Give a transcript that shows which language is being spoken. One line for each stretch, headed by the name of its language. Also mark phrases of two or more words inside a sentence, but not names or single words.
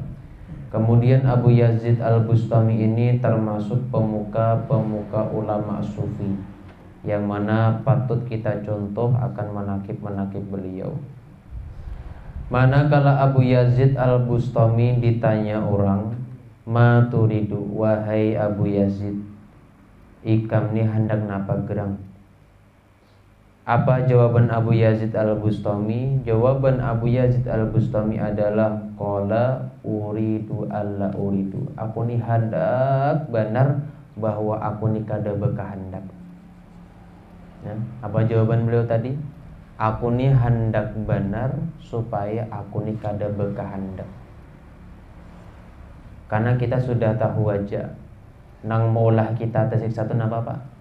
Banjar: Kemudian Abu Yazid Al-Bustami ini termasuk pemuka-pemuka ulama sufi, yang mana patut kita contoh akan manakib-manakib beliau. Manakala Abu Yazid Al-Bustami ditanya orang,
Arabic: "ما تريد,
Banjar: wahai Abu Yazid, ikam ni hendak napa gerang?" Apa jawaban Abu Yazid Al-Bustami? Jawaban Abu Yazid Al-Bustami adalah
Arabic: قال أريد ألا أريد.
Banjar: Aku ni hendak benar bahwa aku ni kada berkehendak. Ya, apa jawaban beliau tadi? Aku ni hendak benar supaya aku ni kada berkehendak. Karena kita sudah tahu aja nang maulah kita tersiksa itu napa Pak?